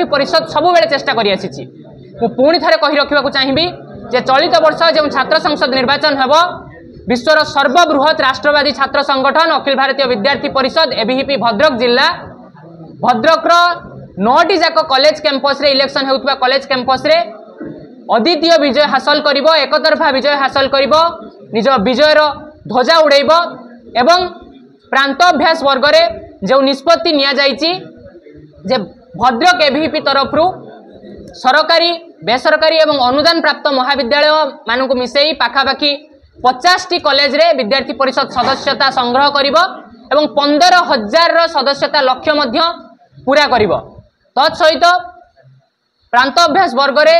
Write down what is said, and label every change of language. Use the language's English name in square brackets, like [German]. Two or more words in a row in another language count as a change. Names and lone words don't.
[Odia] ପରିଷଦ ସବୁ ବେଳେ ଚେଷ୍ଟା କରି ଆସିଛି ମୁଁ ପୁଣି ଥରେ କହି ରଖିବାକୁ ଚାହିଁବି ଯେ ଚଳିତ ବର୍ଷ ଯୋ ଛାତ୍ର ସଂସଦ ନିର୍ବାଚନ ହେବ ବିଶ୍ୱର ସର୍ବବୃହତ ରାଷ୍ଟ୍ରବାଦୀ ଛାତ୍ର ସଂଗଠନ ଅଖିଳ ଭାରତୀୟ ବିଦ୍ୟାର୍ଥୀ ପରିଷଦ ଏବିଭିପି ଭଦ୍ରକ ଜିଲ୍ଲା ଭଦ୍ରକ 9ଟି ଯାକ [English] college campus [Odia] ରେ ଇଲେକସନ ହେଉଥିବା କଲେଜ କ୍ୟାମ୍ପସ ରେ ଅଦ୍ୱିତୀୟ ବିଜୟ ହାସଲ କରିବୁ ଏକତରଫା ବିଜୟ ହାସଲ କରିବୁ ନିଜ ବିଜୟର ଧ୍ୱଜା ଉଡ଼ାଇବୁ ଏବଂ ପ୍ରାନ୍ତାଭ୍ୟାସ ବର୍ଗ ରେ ଯୋ ନିଷ୍ପତ୍ତି ନିଆ ଯାଇଛି ଯେ ଭଦ୍ରକ ଏବିଭିପି ତରଫ ସରକାରୀ ବେସରକାରୀ ଏବଂ ଅନୁଦାନ ପ୍ରାପ୍ତ ମହାବିଦ୍ୟାଳୟ ମାନଙ୍କ ମିଶାଇ ପାଖାପାଖି 50ଟି କଲେଜ ରେ ବିଦ୍ୟାର୍ଥୀ ପରିଷଦ ସଦସ୍ୟତା ସଂଗ୍ରହ କରିବୁ ଏବଂ 15,000 ସଦସ୍ୟତା ଲକ୍ଷ୍ୟ ମଧ୍ୟ ପୂରା କରିବୁ ତତସହିତ ପ୍ରାନ୍ତାଭ୍ୟାସ ବର୍ଗ ରେ